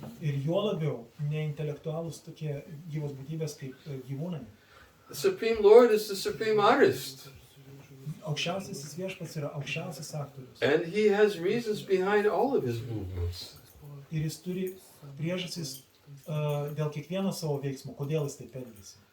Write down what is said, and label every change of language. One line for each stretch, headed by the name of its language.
Lithuanian: Ir juo labiau neintelektualūs tokie gyvos būtybės kaip gyvūnai.
English: The Supreme Lord is the supreme artist.
Lithuanian: Aukščiausiasis viešpats yra aukščiausias aktorius.
English: And he has reasons behind all of his movements.
Lithuanian: Ir jis turi priežastis dėl kiekvieno savo veiksmo, kodėl jis taip elgiasi.